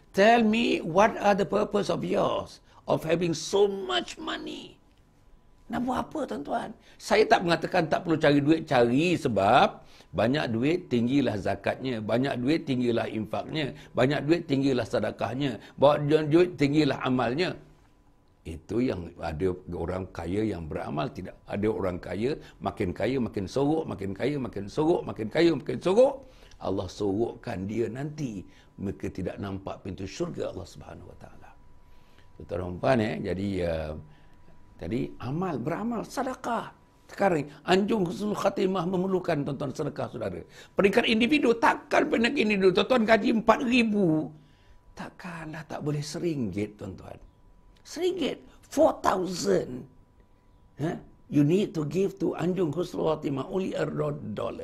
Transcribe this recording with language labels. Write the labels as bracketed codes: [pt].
[en] Tell me what are the purpose of yours of having so much money? [ms] Nak buat apa tuan-tuan? Saya tak mengatakan tak perlu cari duit, cari sebab banyak duit tinggilah zakatnya, banyak duit tinggilah infaknya, banyak duit tinggilah sedekahnya, banyak duit tinggilah amalnya. Itu yang ada orang kaya yang beramal, tidak ada orang kaya makin sorok, makin kaya makin sorok, makin kaya makin sorok. Allah sorokkan dia nanti, mereka tidak nampak pintu syurga Allah Subhanahu Wa Taala. Tuan-tuan, jadi Jadi beramal, sedekah. Sekarang anjung husnul khatimah memerlukan tuan-tuan sedekah saudara. Peringkat individu takkan peringkat individu. Tuan-tuan gaji 4,000. Takkanlah tak boleh RM1 tuan-tuan. RM1, 4,000. [en] You need to give to anjung husnul khatimah only $1.